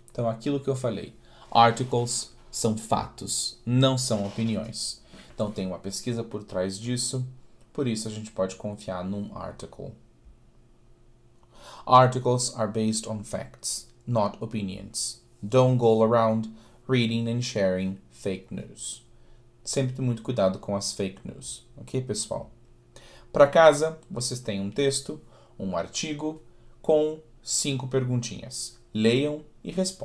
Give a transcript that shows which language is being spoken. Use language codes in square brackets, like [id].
[pt] Então, aquilo que eu falei, articles são fatos, não são opiniões. Então, tem uma pesquisa por trás disso, por isso a gente pode confiar num article. [en] Articles are based on facts, not opinions. Don't go around reading and sharing fake news. [pt] Sempre muito cuidado com as fake news, ok, pessoal? Para casa, vocês têm um texto, um artigo com 5 perguntinhas. Leiam e respondam. No próximo vídeo, a correção.